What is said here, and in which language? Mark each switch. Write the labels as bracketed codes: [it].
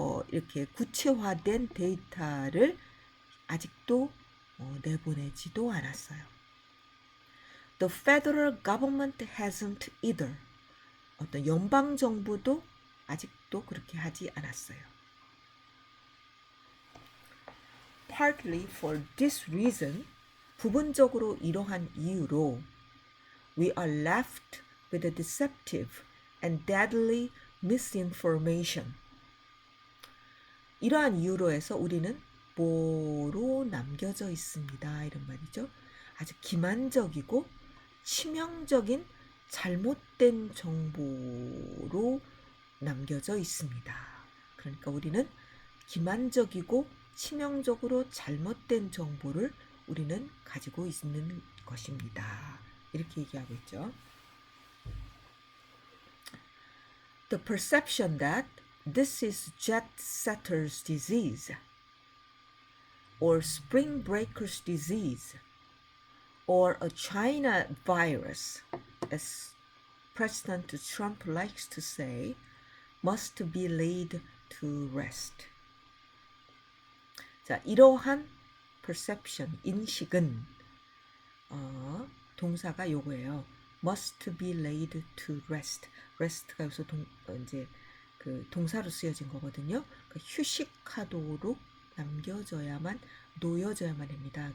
[ko] 이렇게 구체화된 데이터를 아직도 내보내지도 않았어요. [en] The federal government hasn't either. [ko] 어떤 연방 정부도 아직도 그렇게 하지 않았어요. [en] Partly for this reason, [ko] 부분적으로 이러한 이유로 [en] we are left with a deceptive and deadly misinformation. [ko] 이러한 이유로 해서 우리는 뭐로 남겨져 있습니다. 이런 말이죠. 아주 기만적이고 치명적인 잘못된 정보로 남겨져 있습니다. 그러니까 우리는 기만적이고 치명적으로 잘못된 정보를 우리는 가지고 있는 것입니다. 이렇게 얘기하고 있죠. [en] The perception that this is jet setter's disease or spring breaker's disease or a China virus, as President Trump likes to say, must be laid to rest. [ko] 자, 이러한 perception, 인식은 동사가 요거예요. [en] must be laid to rest. [ko] rest가 여기서 이제 그 동사로 쓰여진 거거든요. 그러니까 휴식하도록 남겨져야만, 놓여져야만 합니다.